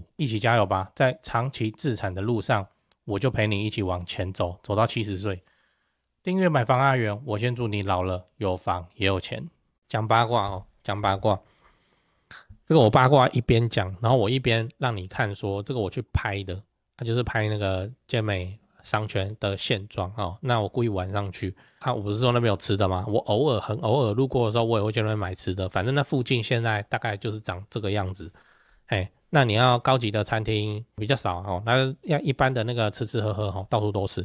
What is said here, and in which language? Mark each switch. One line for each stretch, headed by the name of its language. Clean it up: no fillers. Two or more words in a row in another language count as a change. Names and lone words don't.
Chinese: 一起加油吧，在長期自產的路上，我就陪你一起往前走，走到70歲。訂閱買房阿元，我先祝你老了有房也有錢。講八卦講八卦，這個我八卦一邊講，然後我一邊讓你看說這個我去拍的，就是拍那個尖美商圈的現狀那我故意晚上去我不是說那邊有吃的嗎？我很偶爾路過的時候，我也會去那邊買吃的，反正那附近現在大概就是長這個樣子。那你要高級的餐廳比較少那要一般的那個吃喝喝到處都是。